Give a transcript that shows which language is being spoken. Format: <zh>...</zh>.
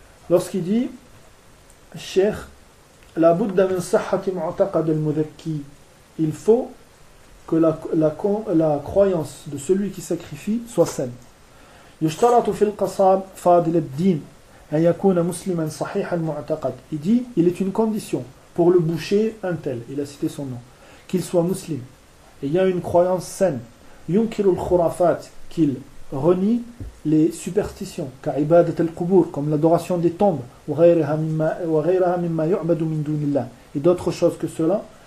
<fr>Lorsqu'il dit Cheikh,</fr> <ar>la budda min sihhati mu'taqad al-mudhakki,</ar> <fr>il faut que la croyance de celui qui sacrifie soit saine.</fr> <ar>يشترط في القصاب فاضل الدين أن يكون مسلما صحيح المعتقد.</ar> <fr>Il dit, il est une condition pour le boucher un tel, il a cité son nom, qu'il soit musulman, ayant une croyance saine,</fr> <ar>yunkiru al-khurafat,</ar> <fr>qu'il renie les superstitions,</fr> <ar>ka ibadat al-qubur,</ar> <fr>comme l'adoration des tombes,</fr> <ar>wa ghayraha mimma yu'badu min dunillah,</ar> <fr>et d'autres choses que cela</fr>